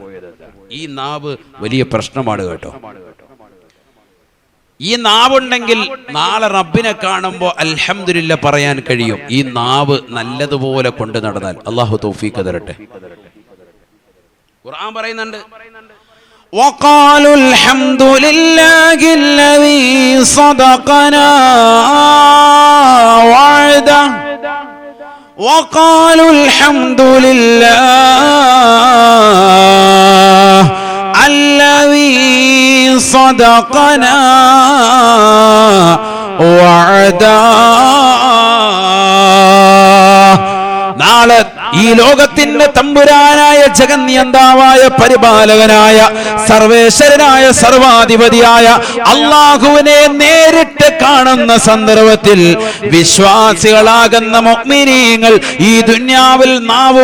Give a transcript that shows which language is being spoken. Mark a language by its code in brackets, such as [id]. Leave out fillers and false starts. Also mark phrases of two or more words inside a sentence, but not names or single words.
[ml] ഈ നാവ് വലിയ പ്രശ്നമാണ് കേട്ടോ. ഈ നാവുണ്ടെങ്കിൽ നാളെ റബ്ബിനെ കാണുമ്പോൾ അൽഹംദുലില്ലാ പറയാൻ കഴിയും. ഈ നാവ് നല്ലതുപോലെ കൊണ്ടു നടന്നാൽ അല്ലാഹു തൗഫീഖ് തരട്ടെ. ഖുർആൻ പറയുന്നുണ്ട്, [ar] وقالوا الحمد لله الذي صدقنا وعده وقالوا الحمد لله الذي صدقنا وعده. [ml] നാളെ ഈ ലോകത്തിന്റെ തമ്പുരാനായ ജഗന്നിയന്താവായ പരിപാലകനായ സർവേശ്വരനായ സർവാധിപതിയായ അല്ലാഹുവിനെ നേരിട്ട് കാണുന്ന സന്ദർഭത്തിൽ വിശ്വാസികളാകുന്ന മുഅ്മിനീങ്ങൾ, ഈ ദുനിയാവിൽ നാവ്